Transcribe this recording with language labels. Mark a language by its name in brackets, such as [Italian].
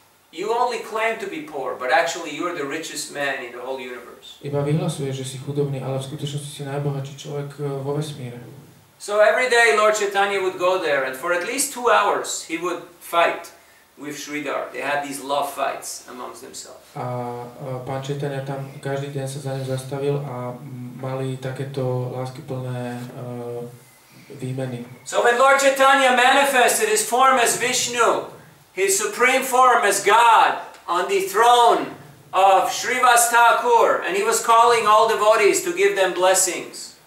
[English] You only claim to be poor, but actually you're the richest man in the whole universe. [Slovak] Iba vyhlasuješ, že si chudobný, ale v skutočnosti si najbohatší človek vo vesmíre. [English] So every day Lord Chaitanya would go there, and for at least 2 hours he would fight with Sridhar. They had these love fights amongst themselves. [Slovak] A pán Chaitanya tam každý deň sa za ním zastavil a mali takéto láskyplné výmeny. [English] So when Lord Chaitanya manifested his form as Vishnu, his supreme form as God on the throne of Srivas Thakur, and he was calling all devotees to give them blessings.